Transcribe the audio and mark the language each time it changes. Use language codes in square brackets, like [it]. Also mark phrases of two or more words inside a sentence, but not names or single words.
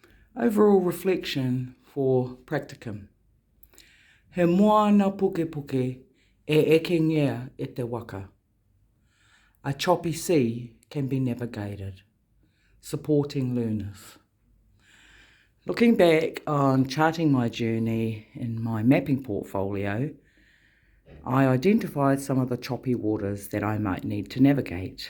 [en] Overall reflection for practicum. [mi] He moana puke puke e eke ngea e te waka. [en] A choppy sea can be navigated, supporting learners. Looking back on charting my journey in my mapping portfolio, I identified some of the choppy waters that I might need to navigate.